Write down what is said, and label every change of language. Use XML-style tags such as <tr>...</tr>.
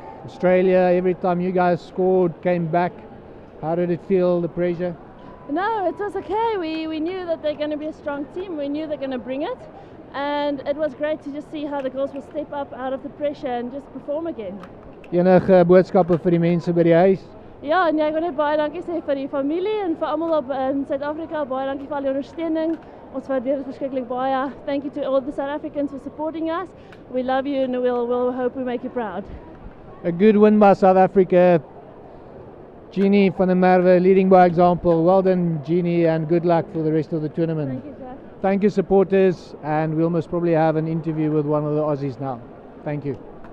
<en>Australia, every time you guys scored, came back. How did it feel, the pressure? No, it was okay. We knew that they're going to be a strong team. We knew they're going to bring it. And it was great to just see how the girls will step up out of the pressure and just perform again.</en> <af>Enige boodskappe vir die mense by die huis? Ja, en ek wil net baie dankie sê vir die familie en vir almal op in Suid-Afrika. Baie dankie vir al die ondersteuning. Ons waardeer dit verskriklik baie.</af> <en>Thank you to all the South Africans for supporting us. We love you and we'll hope we make you proud. A good win by South Africa. Jeannie van der Merwe leading by example. Well done, Jeannie, and good luck for the rest of the tournament. Thank you, Jack. Thank you, supporters, and we'll most probably have an interview with one of the Aussies now. Thank you.</en>